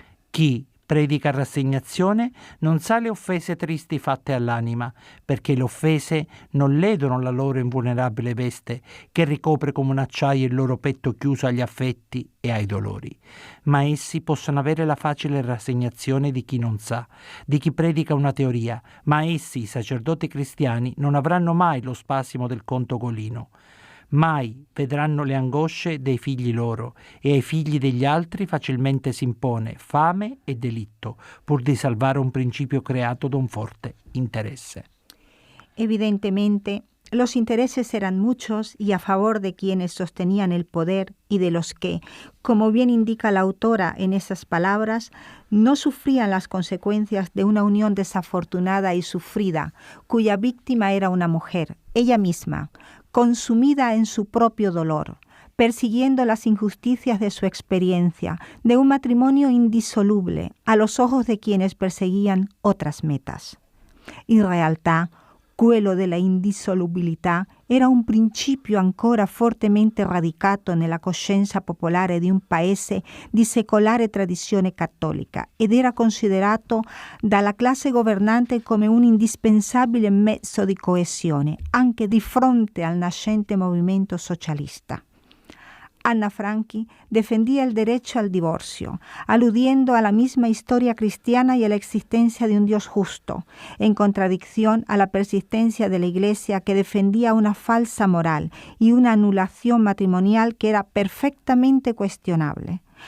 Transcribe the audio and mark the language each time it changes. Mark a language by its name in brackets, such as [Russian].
[Italian] Chi predica rassegnazione non sa le offese tristi fatte all'anima, perché le offese non ledono la loro invulnerabile veste, che ricopre come un acciaio il loro petto chiuso agli affetti e ai dolori, ma essi possono avere la facile rassegnazione di chi non sa, di chi predica una teoria, ma essi, i sacerdoti cristiani, non avranno mai lo spasimo del contogolino. Mai vedranno le angosce dei figli loro e ai figli degli altri facilmente si impone fame e delitto pur di salvare un principio creato da un forte interesse. [Spanish] Evidentemente, los intereses eran muchos y a favor de quienes sostenían el poder y de los que, como bien indica la autora en esas palabras, no sufrían las consecuencias de una unión desafortunada y sufrida, cuya víctima era una mujer, ella misma, consumida en su propio dolor, persiguiendo las injusticias de su experiencia, de un matrimonio indisoluble a los ojos de quienes perseguían otras metas. [Italian] In realtà, quello della indissolubilità era un principio ancora fortemente radicato nella coscienza popolare di un paese di secolare tradizione cattolica ed era considerato dalla classe governante come un indispensabile mezzo di coesione, anche di fronte al nascente movimento socialista. [Spanish] Anna Franchi defendía el derecho al divorcio, aludiendo a la misma historia cristiana y a la existencia de un Dios justo, en contradicción a la persistencia de la Iglesia que defendía una falsa moral y una anulación matrimonial que era perfectamente cuestionable.